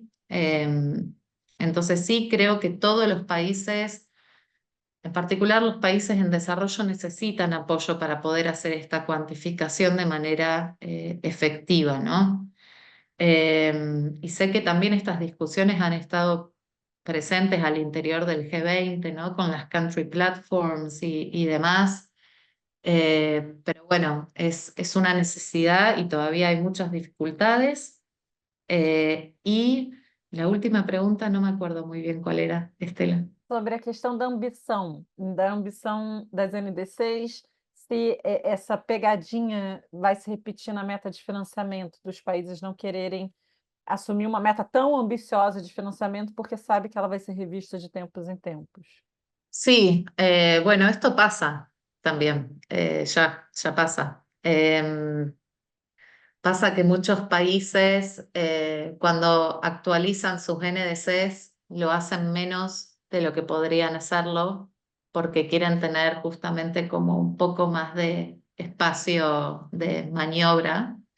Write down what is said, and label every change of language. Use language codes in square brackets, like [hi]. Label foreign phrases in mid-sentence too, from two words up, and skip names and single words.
[es] Entonces sí creo que todos los países, en particular los países en desarrollo, necesitan apoyo para poder hacer esta cuantificación de manera efectiva, ¿no? Y sé que también estas discusiones han estado presentes al interior del G20, ¿no? Con las [en] country platforms [es] y demás. Pero bueno, es una necesidad y todavía hay muchas dificultades. Y la última pregunta, no me acuerdo muy bien cuál era, Estela. [pt] Sobre a questão da ambição das NDCs, se essa pegadinha vai se repetir na meta de financiamento dos países não quererem assumir uma meta tão ambiciosa de financiamento porque sabe que ela vai ser revista de tempos em tempos. [es] Sí, bueno, esto pasa también, ya pasa. Pasa que muchos países, cuando actualizan sus NDCs, lo hacen menos de lo que podrían hacerlo, porque quieren tener justamente como un poco más de espacio de maniobra.